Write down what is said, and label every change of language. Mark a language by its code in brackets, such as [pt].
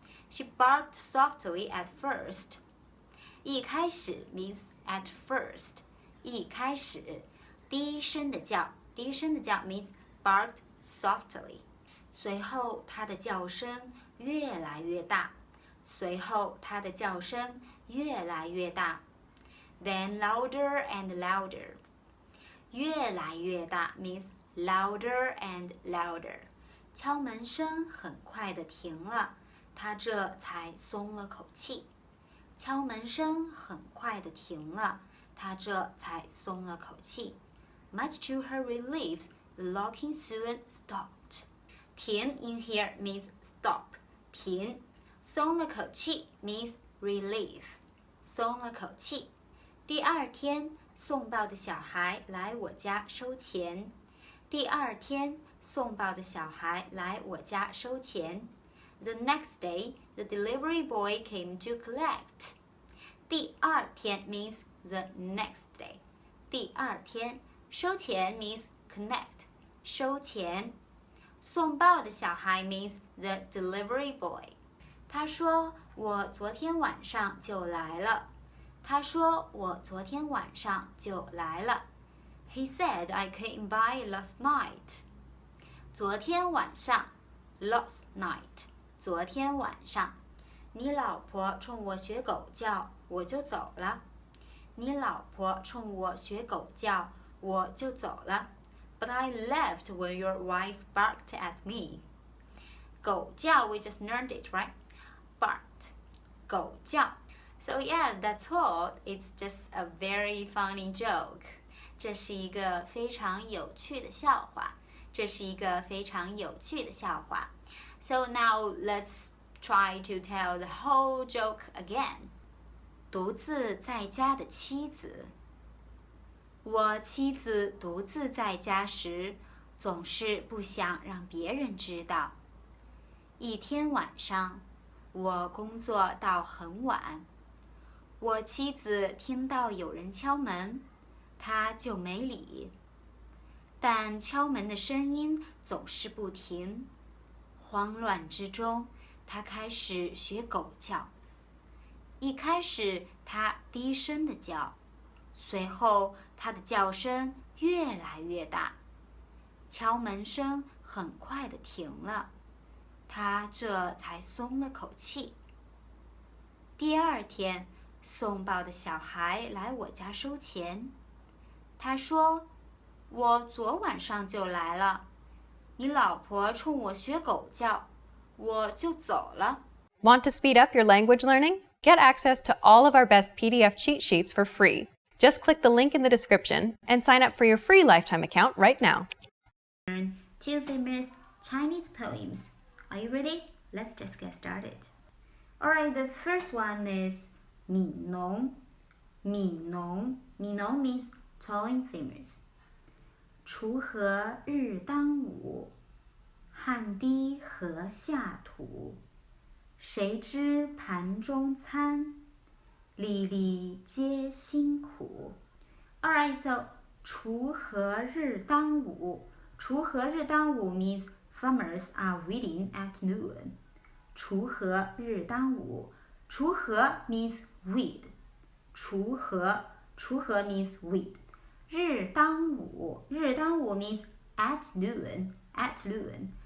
[en] She barked softly at first. 一开始 means at first. [zh] 一开始低声的叫，低声的叫 [en] means barked softly. [zh] 随后她的叫声越来越大，随后她的叫声越来越大。 [en] Then louder and louder. 越来越大 means louder and louder. [zh] 敲门声很快地停了，她这才松了口气。敲门声很快地停了，她这才松了口气。 [en] Much to her relief, the knocking soon stopped. 停 in here means stop. 停。松了口气 means relief. [zh] 松了口气。第二天，送报的小孩来我家收钱。第二天，送报的小孩来我家收钱。 [en] The next day, the delivery boy came to collect. 第二天 means the next day. 第二天，收钱 means connect. [zh] 收钱。 [en] 送报的小孩 means the delivery boy. [zh] 他说我昨天晚上就来了。他说我昨天晚上就来了。 [en] He said I came by last night. 昨天晚上 last night. [zh] 昨天晚上。你老婆冲我学狗叫，我就走了。你老婆冲我学狗叫，我就走了。 [en] But I left when your wife barked at me. 狗叫 we just learned it, right? Barked. 狗叫。So yeah, that's all. It's just a very funny joke. [zh] 这是一个非常有趣的笑话。这是一个非常有趣的笑话。 [en] So now let's try to tell the whole joke again. [zh] 独自在家的妻子。我妻子独自在家时，总是不想让别人知道。一天晚上，我工作到很晚。我妻子听到有人敲门，她就没理。但敲门的声音总是不停。慌乱之中，她开始学狗叫。一开始，她低声的叫，随后她的叫声越来越大。敲门声很快地停了，她这才松了口气。第二天，送报的小孩来我家收钱。他说：“我昨晚上就来了，你老婆冲我学狗叫，我就走了。” [en] Want to speed up your language learning? Get access to all of our best PDF cheat sheets for free. Just click the link in the description and sign up for your free lifetime account right now. Learn 2 famous Chinese poems. Are you ready? Let's just get started. Alright, the first one is 悯农。悯农means tall and famous. [zh] 锄禾日当午，汗滴禾下土，谁知盘中餐，粒粒皆辛苦。 [en] Alright, so [zh] 锄禾日当午。 [en] 锄禾日当午 means farmers are weeding at noon. [zh] 锄禾日当午。 [en] 锄禾 means weed. 锄禾 means weed. 日当午means at noon.